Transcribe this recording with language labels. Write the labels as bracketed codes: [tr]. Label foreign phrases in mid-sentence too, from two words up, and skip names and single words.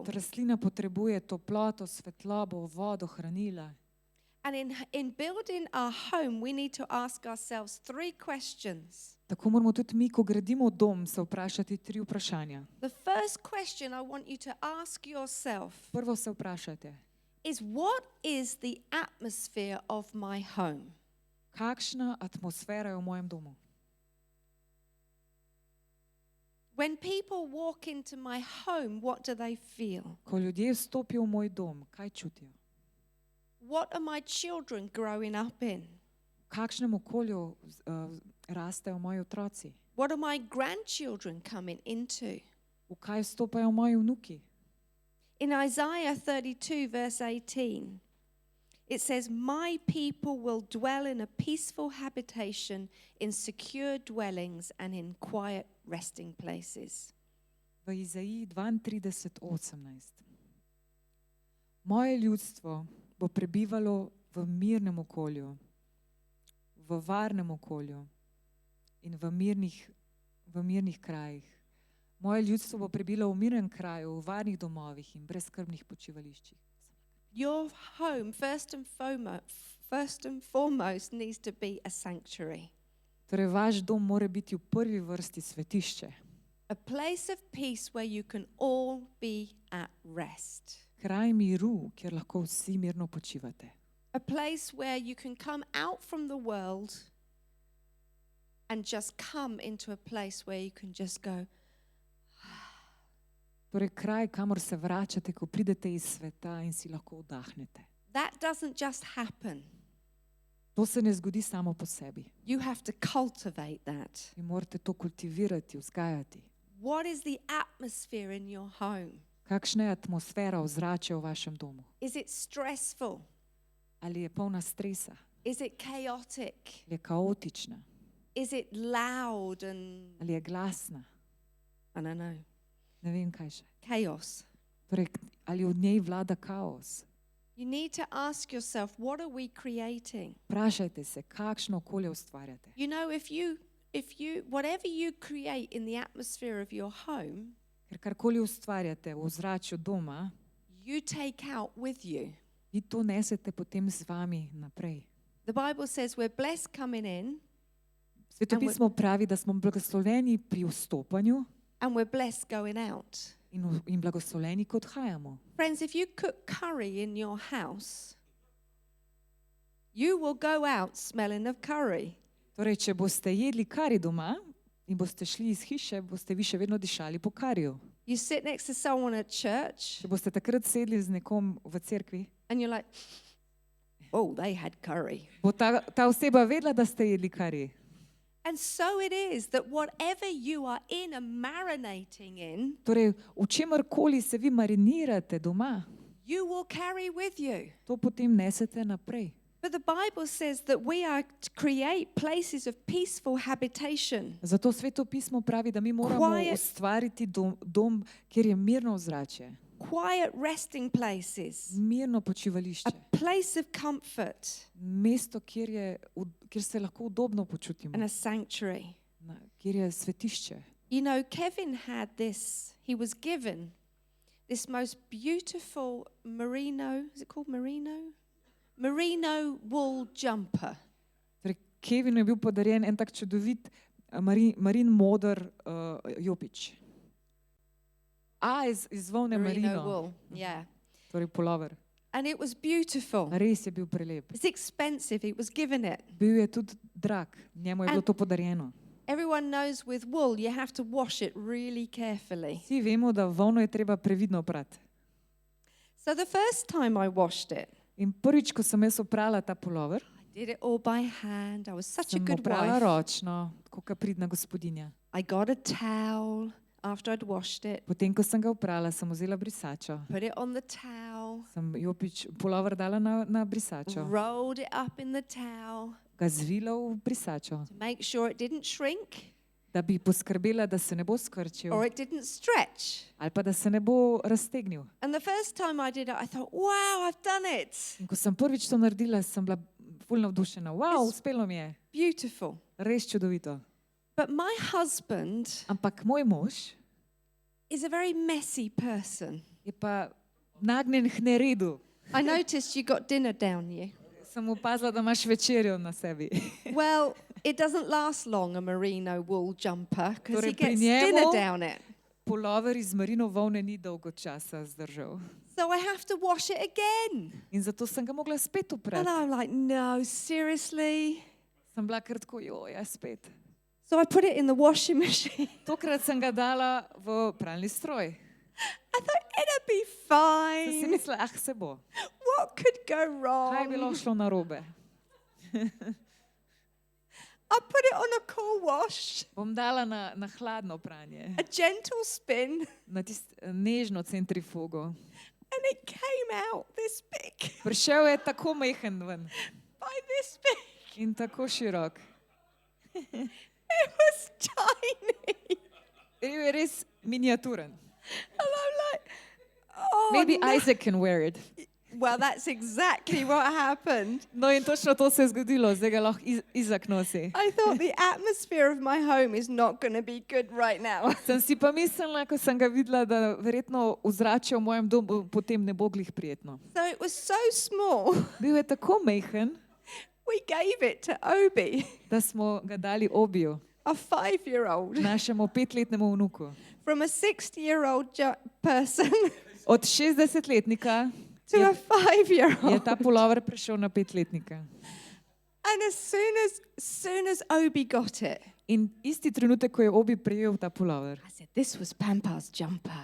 [sl] Kot rastlina potrebuje toploto, svetlobo, vodo, hranila. [en] And in building our home, we need to ask ourselves 3 questions. [sl] Tako moramo tudi mi, ko gradimo dom, se vprašati 3 vprašanja. [en] The first question I want you to ask yourself [sl] Prvo se vprašajte, [en] is, what is the atmosphere of my home? [sl] kakšna atmosfera je v mojem domu? [en] When people walk into my home, what do they feel? [sl] Ko ljudje vstopijo v moj dom, kaj čutijo? [en] What are my children growing up in? [sl] V kakšnem okolju rastejo moji otroci? [en] What are my grandchildren coming into? [sl] V kaj vstopajo moji vnuki? [en] In Isaiah 32, verse 18, It says, "My people will dwell in a peaceful habitation, in secure dwellings and in quiet resting places." [sl] V Izaiji 32:18. Moje ljudstvo bo prebivalo v mirnem okolju, v varnem okolju in v mirnih krajih. Moje ljudstvo bo prebivalo v mirnem kraju, v varnih domovih in brezskrbnih počivališčih. [en] Your home, first and foremost, needs to be a sanctuary. [sl] Torej, vaš dom mora biti v prvi vrsti svetišče, [en] A place of peace where you can all be at rest. [sl] kraj miru, kjer lahko vsi mirno počivate. [en] A place where you can come out from the world and just come into a place where you can just go, [sl] Torej, kraj, kamor se vračate, ko pridete iz sveta in si lahko vdahnete. [en] that doesn't just happen. [sl] To se ne zgodi samo po sebi. [en] You have to cultivate that. [sl] Vi morate to kultivirati, vzgajati. [en] What is the atmosphere in your home? [sl] Kakšna je atmosfera, ozračje v vašem domu? [en] Is it stressful? [sl] Ali je polna stresa? [en] Is it chaotic? [sl] Ali je kaotična? [en] Is it loud and, [sl] Ali je glasna? [en] I don't know, [sl] Ne vem, kaj še. [en] chaos? [sl] Torej, ali v njej vlada kaos? [en] You need to ask yourself, what are we creating? [sl] Vprašajte se, kakšno okolje ustvarjate. [en] You know, whatever you create in the atmosphere of your home, [sl] Ker karkoli ustvarjate v ozračju doma, [en] you take out with you. [sl] vi to nesete potem z vami naprej. [en] The Bible says we're blessed coming in [sl] Svetopismo pravi, da smo blagosloveni pri vstopanju [en] and we're blessed going out. [sl] in blagosloveni, ko odhajamo. [en] Friends, if you cook curry in your house, you will go out smelling of curry. [sl] Torej, če boste jedli kari doma in boste šli iz hiše, boste vi še vedno dišali po kariju. [en] You sit next to someone at church [sl] Če boste takrat sedli z nekom v cerkvi, [en] and you're like, oh, they had curry. [sl] bo ta oseba vedela, da ste jedli kari. [en] And so it is that whatever you are in and marinating in, [sl] Torej, v čemarkoli se vi marinirate doma, [en] you will carry with you. [sl] to potem nesete naprej. [en] But the Bible says that we are to create places of peaceful habitation. [sl] Zato Sveto pismo pravi, da mi moramo [en] Quiet. [sl] ustvariti dom, kjer je mirno ozračje, [en] Quiet resting places, [sl] mirno [en] a [sl] počivališče, [en] place of comfort, [sl] mesto, kjer se lahko udobno počutimo, [en] and a sanctuary. [sl] kjer je svetišče. [en] You know, Kevin had this, he was given this most beautiful merino, is it called merino? Merino wool jumper. [sl] Torej, Kevinu je bil podarjen en tak čudovit marin moder jopič. Iz volne merino, [en] wool, yeah. [sl] torej pulover. [en] And it was beautiful. [sl] Res je bil prelep. [en] It's expensive, he was given it. [sl] Bil je tudi drag, njemu je bilo to podarjeno. [en] Everyone knows with wool you have to wash it really carefully. [sl] Vsi vemo, da volno je treba previdno prati. [en] So the first time I washed it, [sl] In prvič, ko sem jaz oprala ta pulover, [en] I did it all by hand. I was such a [sl] sem [en] good [sl] oprala [en] wife. [sl] ročno, tako kot pridna gospodinja. [en] I got a towel after I'd washed it, [sl] Potem, ko sem ga oprala, sem vzela brisačo. [en] put it on the towel, [sl] Sem jopič pulover dala na brisačo. [en] rolled it up in the towel [sl] Ga zvila v brisačo, [en] to make sure it didn't shrink [sl] da bi poskrbela, da se ne bo skrčil [en] or it didn't stretch. [sl] ali pa da se ne bo raztegnil. [en] And the first time I did it, I thought, wow, I've done it. [sl] In ko sem prvič to naredila, sem bila ful navdušena. [en] Wow, It's- [sl] uspelo mi je. [en] Beautiful. [sl] Res čudovito. [en] But my husband [sl] Ampak moj mož [en] is a very messy person. [sl] je pa nagnjen k neredu. [en] I noticed you got dinner down you. [sl] Sem opazila, da imaš večerjo na sebi. [en] Well, it doesn't last long, a merino wool jumper, because he [sl] Torej, pri [en] gets [sl] njemu- [en] dinner down it. [sl] Pulover iz merino volne ni dolgo časa zdržal. [en] So I have to wash it again. [sl] In zato sem ga mogla spet [en] And [sl] oprati. [en] I'm like, no, seriously? [sl] Sem bila kar tako, ja, spet. [en] So I put it in the washing machine. [sl] Tokrat sem ga dala v pralni stroj. [en] I thought, it'll be [sl] Sem si [en] fine. [sl] mislila, se bo. [en] What could go [sl] Kaj je bilo [en] wrong? [sl] šlo narobe? [en] I put it on a cool wash, [sl] Bom dala na hladno pranje, [en] a gentle spin, [sl] na tisto nežno centrifugo. [en] And it came out this big, [sl] Prišel je tako majhen ven [en] by this big. [sl] in tako širok. [en] It was tiny. [sl] Bil je res miniaturen. [en] And I'm like, oh, Maybe no. Isaac can wear it. Well, that's exactly what happened. [sl] No in točno to se je zgodilo, zdaj ga lahko Izak nosi. [en] I thought the atmosphere of my home is not going to be good right now. [sl] Sem si pa mislila, ko sem ga videla, da verjetno ozračje v mojem domu potem ne bo glih prijetno. [en] So it was so small, [sl] Bil je tako majhen, [en] we gave it to Obi, [sl] da smo ga dali Obiju, [en] a 5-year-old, [sl] našemu 5-letnemu vnuku. [en] from a 60-year-old person [sl] Od 60-letnika [en] to a [sl] je [en] 5-year-old. [sl] ta pulover prešel na 5-letnika. [en] And as soon as Obi got it, [sl] In isti trenutek, ko je Obi prejel ta pulover, [en] I said, this was Pampa's jumper.